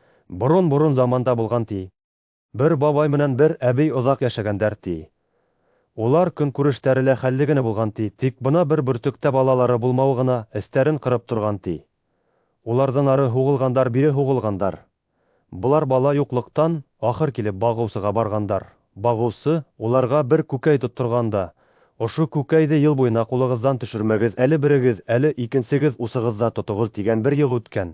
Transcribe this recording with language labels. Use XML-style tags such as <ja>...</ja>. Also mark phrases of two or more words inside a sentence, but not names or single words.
<ba>Борон заманда булган ти. Бер бабай менән бер әбей озак яшәгәндәр ти. Улар көнкүрештәре лә хәлле генә булган ти, тик бына бер бөртектә балалары булмау гына эстәрен кырып торган ти. Улардан ары һугылгандар, бире һугылгандар. Булар бала юклыктан ахыр килеп багыусыга баргандар. Багыусы уларга бер күкәй тоттырганда, ошо күкәйде ел буена кулыгыздан төшермәгез, әле берегез, әле икенчегез усыгызда тотыгыз дигән бер ел үткән.</ba>